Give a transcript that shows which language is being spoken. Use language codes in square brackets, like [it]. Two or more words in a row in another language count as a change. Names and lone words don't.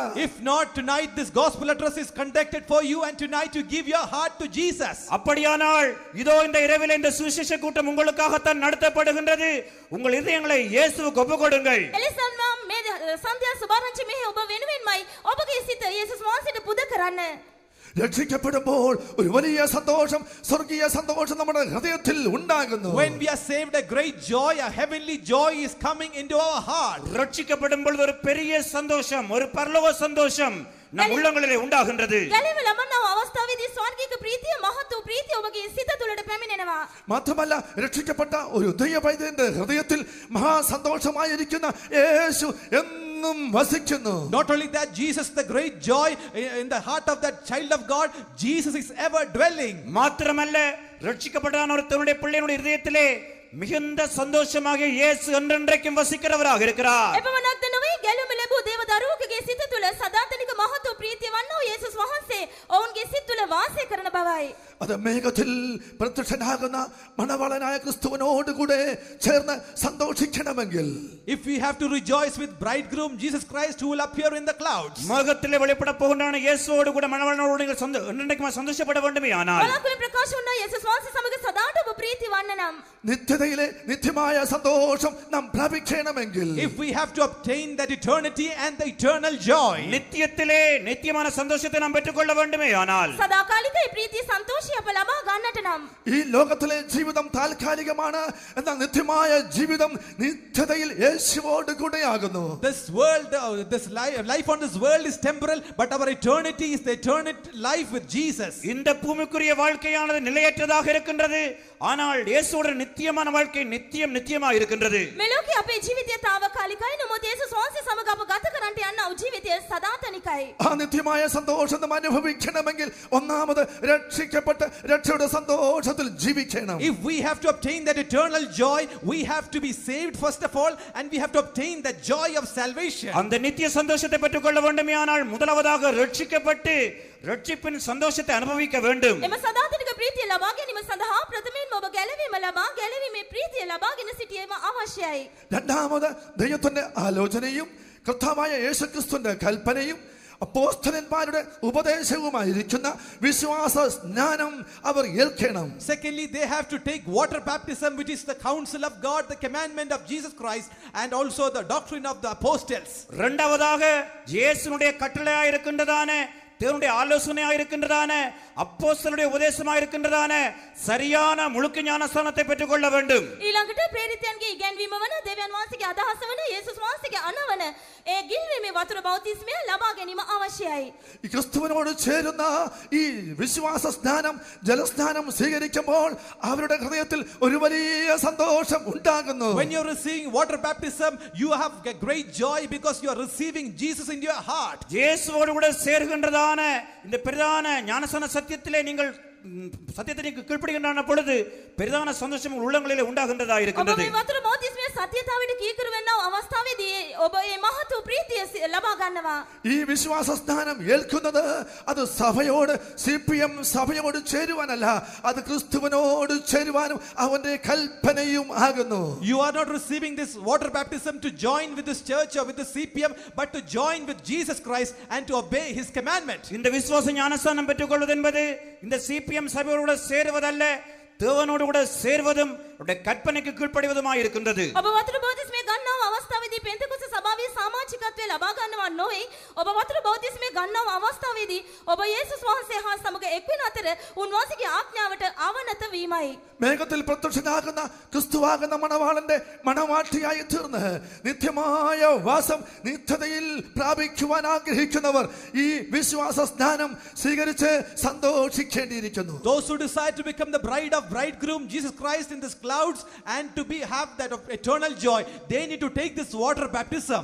[en] If not, tonight this gospel address is conducted for you and tonight you give your heart to Jesus. [ta] அப்படியானால் இதோ இந்த இரவில் இந்த சுவிசேஷ கூட்டம் உங்களுக்காகத்தான் நடத்தப்படுகின்றது. உங்கள் இதயங்களை இயேசுவுக்கு ஒப்புக்கொடுங்கள். [si] එලෙසම මේ සන්ධ්‍යා සුභාරංචි මෙහි ඔබ වෙනුවෙන්මයි ඔබගේ සිත යේසුස් වහන්සේට පුද කරන්න. [ml] രക്ഷിക്കപ്പെടുമ്പോൾ ഒരു വലിയ സന്തോഷം, സ്വർഗീയ സന്തോഷം നമ്മുടെ ഹൃദയത്തിൽ ഉണ്ടാകുന്നു. [en] When we are saved, a great joy, a heavenly joy is coming into our heart. [ta] ரட்சிக்கப்படும்போது ஒரு பெரிய சந்தோஷம், ஒரு பரலோக சந்தோஷம் நம் உள்ளங்களிலே உண்டாகின்றது. [si] ගැලීම ලබනව අවස්ථාවේදී ස්වර්ගික ප්‍රීතිය, මහත් වූ ප්‍රීතිය ඔබගේ සිත තුළට පැමිණෙනවා. [ml] മാത്രമല്ല രക്ഷിക്കപ്പെട്ട ഒരു ദൈവപൈതന്റെ ഹൃദയത്തിൽ മഹാസന്തോഷമായിരിക്കുന്ന യേശു എന്നും വസിക്കുന്നു. [en] Not only that, Jesus, the great joy in the heart of that child of God, Jesus is ever dwelling. [ta] மாத்திரமல்ல, ரட்சிக்கப்பட்டான ஒருத்தனுடைய பிள்ளையினுடைய இதயத்திலே மிகுந்த சந்தோஷமாக இயேசு என்றென்றைக்கும் வசிக்கிறவராக இருக்கிறார். [si] එපමණක්ද නොවේ, ගැලුම ලැබූ දේව දරුවෙකුගේ සිත තුළ සදාතනික මහත් වූ ප්‍රීතිය වන්නෝ යේසුස් වහන්සේ ඔවුන්ගේ සිත තුළ වාසය කරන බවයි. [ml] അത് മേഘത്തിൽ പ്രത്യക്ഷനാകുന്ന മണവാളനായ ക്രിസ്തുവിനോടുകൂടെ ചേർന്ന് സന്തോഷിക്കണമെങ്കിൽ, [en] If we have to rejoice with bridegroom Jesus Christ who will appear in the clouds, [ta] மேகத்திலே வெளிப்பட போகின்றான இயேசுவோடு கூட மணவாளனோடு நீங்கள் என்றென்றைக்கும் சந்தோஷப்பட வேண்டுமே. ஆனால் [si] බලාකුළු ප්‍රකාශ වුණා යේසුස් වහන්සේ සමග සදාට ඔබ ප්‍රීති වන්න නම්, [ml] നിത്യതയിലെ നിത്യമായ സന്തോഷം നാം പ്രാപിക്കണമെങ്കിൽ, [en] if we have to obtain that eternity and the eternal joy, [ta] நித்தியத்திலே நித்தியமான சந்தோஷத்தை நாம் பெற்றுக்கொள்ள வேண்டுமே. ஆனால் [si] සදාකාලික ප්‍රීතිය සන්තෝෂය අප ලබා ගන්නට නම්, [ml] ഈ ലോകത്തിലെ ജീവിതം താൽക്കാലികമാണ്, എന്നാൽ നിത്യമായ ജീവിതം നിത്യതയിൽ യേശുവോട് കൂടെയാകുന്നു. [en] this world, this life on this world is temporal, but our eternity is the eternal life with Jesus. [ta] இந்த பூமிக்குரிய வாழ்க்கையானது நிலையற்றதாக இருக்கின்றது. ஆனால் இயேசுவோட நித்தியமான வாழ்க்கை நித்தியமாக இருக்கின்றது. [si] මෙලෝකේ අපේ ජීවිතය తాවකාලිකයි, නමුත් යේසුස් වහන්සේ සමග අප ගත කරන්නට යන ජීවිතය සදාතනිකයි. [ml] ആ നിത്യമായ സന്തോഷം നാം അനുഭവിക്കണമെങ്കിൽ ഒന്നാമത് രക്ഷിക്കപ്പെട്ട് രക്ഷയുടെ സന്തോഷത്തിൽ ജീവിക്കണം. [en] If we have to obtain that eternal joy, we have to be saved first of all, and we have to obtain that joy of salvation. [ta] அந்த நித்திய சந்தோஷத்தை பெற்றுக்கொள்ள வேண்டுமே. ஆனால் முதலாவதாக ரட்சிக்கப்பட்டு ரட்சிப்பின் சந்தோஷத்தை அனுபவிக்க வேண்டும். [si] එම සදාතනික ප්‍රීතිය ලබා ගැනීම සඳහා ප්‍රථමයෙන්ම ඔබ ගැලවීම ලබා ගැලවීමේ ප්‍රීතිය ලබාගෙන සිටීම අවශ්‍යයි. [ml] രണ്ടാമത് ദൈവത്തിന്റെ ആലോചനയും കർത്താവായ യേശുക്രിസ്തുവിന്റെ കൽപ്പനയും അപ്പോസ്തലന്മാരുടെ ഉപദേശവുമായിരിക്കുന്ന വിശ്വാസ സ്നാനം അവർ ഏൽക്കണം. [en] Secondly, they have to take water baptism, which is the counsel of God, the commandment of Jesus Christ, and also the doctrine of the apostles. [ta] இரண்டாவதாக இயேசுனுடைய கட்டளையாக இருக்கின்றதான, தேவனுடைய ஆலோசனையாக இருக்கின்றதான, அப்போஸ்தலருடைய உபதேசமாக இருக்கின்றதான சரியான முழுக்க ஞானஸ்நானத்தை பெற்றுக்கொள்ள வேண்டும். [si] ඊළඟට ප්‍රේරිතයන්ගේ ඉගැන්වීම වන, දෙවියන් වහන්සේගේ අදහස වන, යේසුස් වහන්සේගේ අනවන ඒ ගිල්වීමේ වතුර බෞතිස්මය ලබා ගැනීම අවශ්‍යයි. [ml] ഈ ക്രിസ്തുവിനോട് ചേരുന്ന ഈ വിശ്വാസ സ്നാനം, ജലസ്നാനം സ്വീകരിക്കുമ്പോൾ അവരുടെ ഹൃദയത്തിൽ ഒരു വലിയ സന്തോഷം ഉണ്ടാകുന്നു. [en] When you are receiving water baptism, you have a great joy because you are receiving Jesus in your heart. [ta] இயேசுவோடு கூட சேர்கின்றதான இந்த பிரதான ஞானஸ்நான சத்தியத்திலே நீங்கள் சத்தியத்தை நீங்கள் கீழ்ப்படுகின்றன பொழுது பிரதான சந்தோஷம் உள்ளங்களிலே உண்டாகின்றதா இருக்கின்றது. [si] ඔබ මේ වතුර බෞතිස්මය සත්‍යතාවයට කීකරු වෙනව අවස්ථාවේදී ඔබ මේ මහත් වූ ප්‍රීතිය ලබා ගන්නවා. [ml] ഈ വിശ്വാസ സ്നാനം ഏൽക്കുന്നത് അത് സഭയോട്, CPM സഭയോട് ചേരുവാനല്ല, അത് ക്രിസ്തുവിനോട് ചേരുവാനും അവന്റെ കൽപ്പനയും ആകുന്നു. [en] You are not receiving this water baptism to join with this church or with the CPM, but to join with Jesus Christ and to obey his commandment. [ta] இந்த விசுவாச ஞானஸ்நானம் பெற்றுக்கொள்வது என்பது இந்த CPM சபையோடு சேருவதல்ல, தேவனோடு கூட சேர்வதும் கற்பனைக்கு கீழ்ப்படிவதுமாய் இருக்கின்றது. [si] ඔබ වතුර බෞතිස්මය ගන්නව අවස්ථාවේදී පෙන්තෙකොස්ත සභාවේ සමාජිකත්වය ලබා ගන්නව නොවේ. ඔබ වතුර බෞතිස්මය ගන්නව අවස්ථාවේදී ඔබ යේසුස් වහන්සේ හා සමග එක් වෙන අතර උන්වහන්සේගේ ආඥාවට අවනත වීමයි. [ml] മേഘത്തിൽ പ്രത്യക്ഷനാകുന്ന ക്രിസ്തുവാകുന്ന മണവാളന്റെ മണവാട്ടിയായി തീർന്ന് നിത്യമായ വാസം നിത്യതയിൽ പ്രാപിക്കുവാൻ ആഗ്രഹിക്കുന്നവർ ഈ വിശ്വാസ സ്നാനം സ്വീകരിച്ച് സന്തോഷിക്കേണ്ടിയിരിക്കുന്നു. [en] Those who decide to become the bride of bridegroom Jesus Christ in these clouds and to have that of eternal joy, they need to take this water baptism.